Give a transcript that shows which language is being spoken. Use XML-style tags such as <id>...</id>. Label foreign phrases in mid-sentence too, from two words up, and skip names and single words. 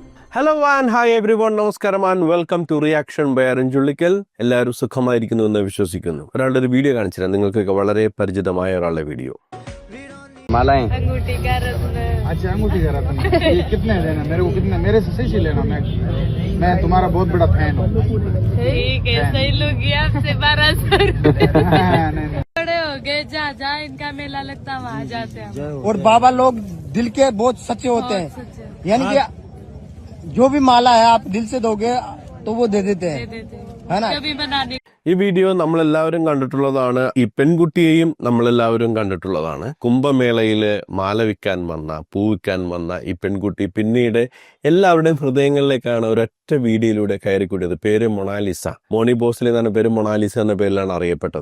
<en>hello and hi every one,</en> <ml>നമസ്കാരം</ml> <en>and welcome to reaction by</en> <ml>അരുൺ ചുള്ളിക്കൽ. എല്ലാവരും സുഖമായിരിക്കുന്നു എന്ന് വിശ്വസിക്കുന്നു. ഒരാളുടെ ഒരു വീഡിയോ കാണിച്ചുതരാം, നിങ്ങൾക്കൊക്കെ വളരെ പരിചിതമായ ഒരാളുടെ വീഡിയോ.</ml> <hi>मालाएं अंगूठी का रत्न। अच्छा, अंगूठी का रत्न ये कितने देना मेरे को? कितने मेरे से सही लेना? मैं तुम्हारा बहुत बड़ा फैन हूँ। ठीक है, सही लूंगी आपसे 1200 बड़े हो गए। जहाँ इनका मेला लगता है वहाँ जाते हैं। और बाबा लोग दिल के बहुत सच्चे होते हैं, यानी कि जो भी माला है आप दिल से दोगे तो वो दे देते हैं, है ना? कभी बनाने</hi> <ml>ഈ വീഡിയോ നമ്മളെല്ലാവരും കണ്ടിട്ടുള്ളതാണ്. ഈ പെൺകുട്ടിയെയും നമ്മളെല്ലാവരും കണ്ടിട്ടുള്ളതാണ്. കുംഭമേളയില് മാല വിൽക്കാൻ വന്ന, പൂ വിൽക്കാൻ വന്ന ഈ പെൺകുട്ടി പിന്നീട് എല്ലാവരുടെയും ഹൃദയങ്ങളിലേക്കാണ് ഒരൊറ്റ വീഡിയോയിലൂടെ കയറിക്കൂടിയത്. പേര് മൊണാലിസ. മോണി ബോസ്ലി എന്നാണ് പേര്. മൊണാലിസ എന്ന പേരിലാണ് അറിയപ്പെട്ടത്.</ml>